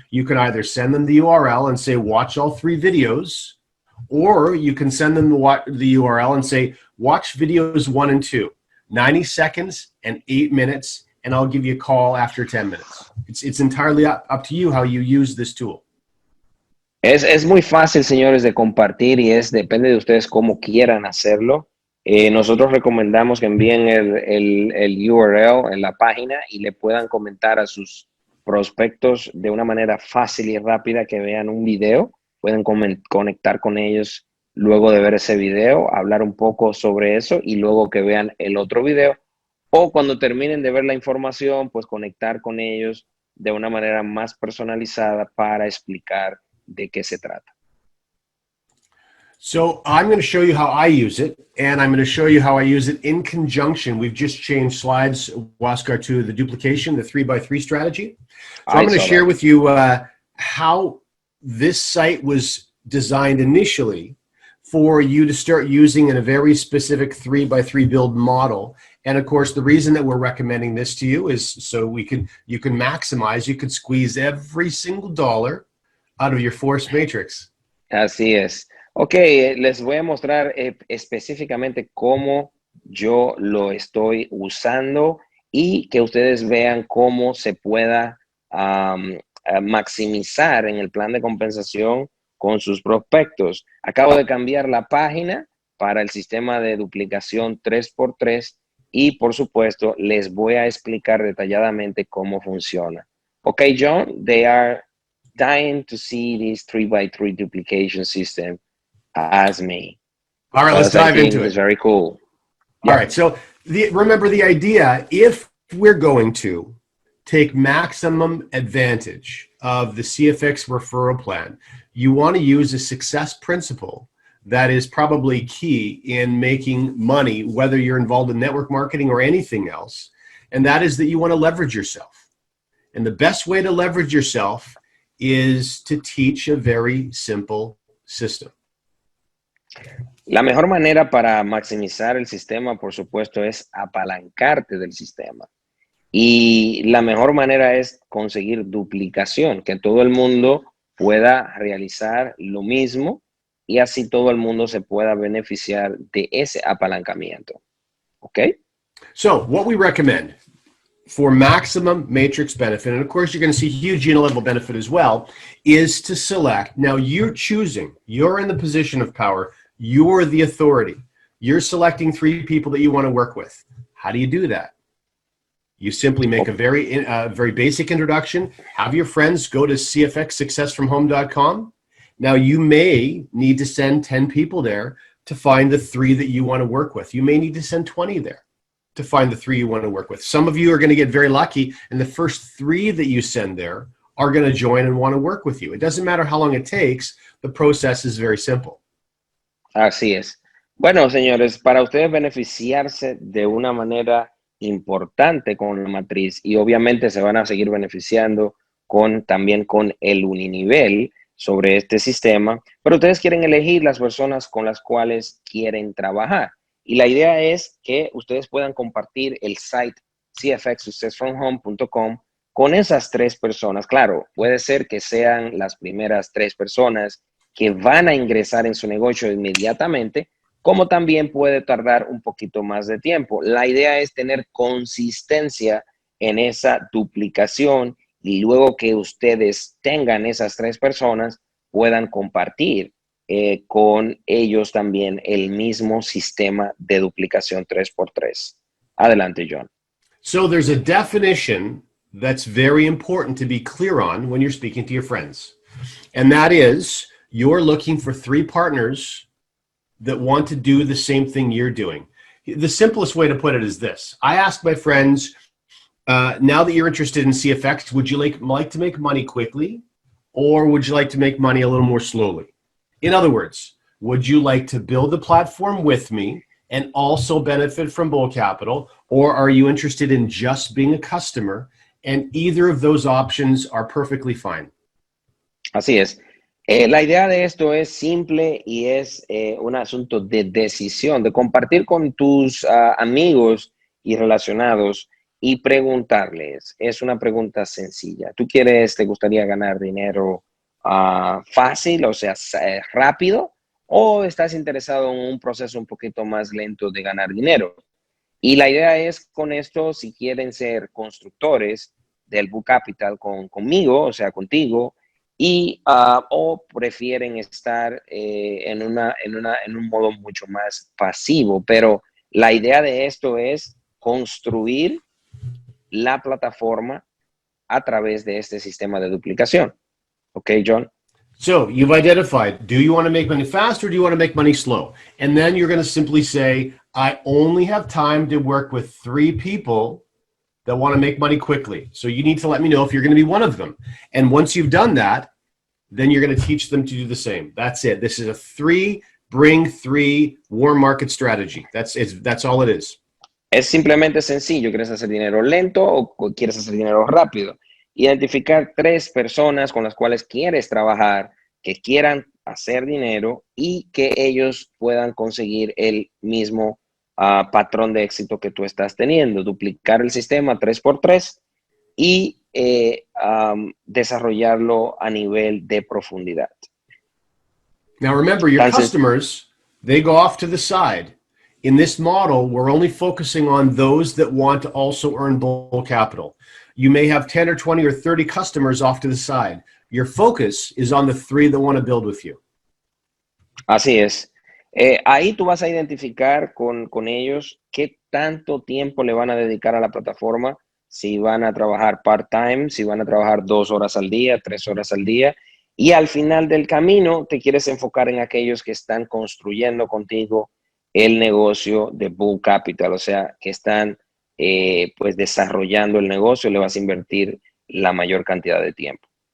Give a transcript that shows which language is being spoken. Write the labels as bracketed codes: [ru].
[en] You can either send them the URL and say, watch all 3 videos, or you can send them the URL and say, watch videos 1 and 2, 90 seconds and 8 minutes, and I'll give you a call after 10 minutes. It's entirely up to you how you use this tool. [es] Es muy fácil, señores, de compartir, y depende de ustedes cómo quieran hacerlo. Nosotros recomendamos que envíen el URL en la página y le puedan comentar a sus prospectos de una manera fácil y rápida, que vean un video. Pueden conectar con ellos luego de ver ese video, hablar un poco sobre eso y luego que vean el otro video. O cuando terminen de ver la información, pues conectar con ellos de una manera más personalizada para explicar de qué se trata. [en] So I'm going to show you how I use it, and I'm going to show you how I use it in conjunction. We've just changed slides, Waskar, to the duplication, the 3x3 strategy. So I'm going to share with you how this site was designed initially for you to start using in a very specific 3x3 build model. And of course, the reason that we're recommending this to you is so you can maximize, you can squeeze every single dollar out of your force matrix. [es] Así es. Ok, les voy a mostrar específicamente cómo yo lo estoy usando y que ustedes vean cómo se pueda maximizar en el plan de compensación con sus prospectos. Acabo de cambiar la página para el sistema de duplicación 3x3 y, por supuesto, les voy a explicar detalladamente cómo funciona. [en] Ok, John, they are dying to see this 3x3 duplication system as me. All right, let's dive into it. It's very cool. All right, so remember the idea, if we're going to take maximum advantage of the CFX referral plan, you want to use a success principle that is probably key in making money, whether you're involved in network marketing or anything else, and that is that you want to leverage yourself. And the best way to leverage yourself is to teach a very simple system. [es] La mejor manera para maximizar el sistema, por supuesto, es apalancarte del sistema. Y la mejor manera es conseguir duplicación, que todo el mundo pueda realizar lo mismo y así todo el mundo se pueda beneficiar de ese apalancamiento. ¿Ok? [en] So, what we recommend for maximum matrix benefit, and of course you're going to see huge unit-level benefit as well, is to select. Now you're choosing, you're in the position of power, you're the authority. You're selecting 3 people that you want to work with. How do you do that? You simply make a very basic introduction, have your friends go to cfxsuccessfromhome.com. Now you may need to send 10 people there to find the 3 that you want to work with. You may need to send 20 there to find the 3 you want to work with. Some of you are going to get very lucky, and the first 3 that you send there are going to join and want to work with you. It doesn't matter how long it takes. The process is very simple. [es] Así es. Bueno, señores, para ustedes beneficiarse de una manera importante con la matriz, y obviamente se van a seguir beneficiando también con el uninivel sobre este sistema, pero ustedes quieren elegir las personas con las cuales quieren trabajar. Y la idea es que ustedes puedan compartir el site cfxsuccessfromhome.com con esas 3 personas. Claro, puede ser que sean las primeras 3 personas que van a ingresar en su negocio inmediatamente, como también puede tardar un poquito más de tiempo. La idea es tener consistencia en esa duplicación y luego que ustedes tengan esas 3 personas, puedan compartir con ellos también el mismo sistema de duplicación 3x3. Adelante, John. [en] So there's a definition that's very important to be clear on when you're speaking to your friends. And that is, you're looking for 3 partners that want to do the same thing you're doing. The simplest way to put it is this. I ask my friends, now that you're interested in CFX, would you like to make money quickly, or would you like to make money a little more slowly? In other words, would you like to build the platform with me and also benefit from Bull Capital, or are you interested in just being a customer? And either of those options are perfectly fine. [es] Así es. La idea de esto es simple y es un asunto de decisión, de compartir con tus amigos y relacionados y preguntarles. Es una pregunta sencilla. ¿Tú te gustaría ganar dinero fácil, o sea, rápido? ¿O estás interesado en un proceso un poquito más lento de ganar dinero? Y la idea es con esto, si quieren ser constructores del Book Capital conmigo, o sea, contigo, o prefieren estar en un modo mucho más pasivo. Pero la idea de esto es construir la plataforma a través de este sistema de duplicación. ¿Ok, John? [en] So you've identified, do you want to make money fast or do you want to make money slow? And then you're going to simply say, I only have time to work with 3 people that want to make money quickly. So you need to let me know if you're going to be one of them. And once you've done that, then you're going to teach them to do the same. That's it. This is a 3 bring 3 warm market strategy. That's all it is. [es] Es simplemente sencillo. ¿Quieres hacer dinero lento o quieres hacer dinero rápido? Identificar 3 personas con las cuales quieres trabajar, que quieran hacer dinero y que ellos puedan conseguir el mismo patrón de éxito que tú estás teniendo. Duplicar el sistema 3x3 y desarrollarlo a nivel de profundidad. [en] Now remember, your customers, they go off to the side. In this model, we're only focusing on those that want to also earn Bull Capital. You may have 10 or 20 or 30 customers off to the side. Your focus is on the 3 that want to build with you. [es] Así es. Ahí tú vas a identificar con ellos qué tanto tiempo le van a dedicar a la plataforma, si van a trabajar part-time, si van a trabajar 2 horas al día, 3 horas al día. Y al final del camino te quieres enfocar en aquellos que están construyendo contigo el negocio de Bull Capital, o sea, que están pues desarrollando el negocio, le vas a invertir la mayor cantidad de tiempo.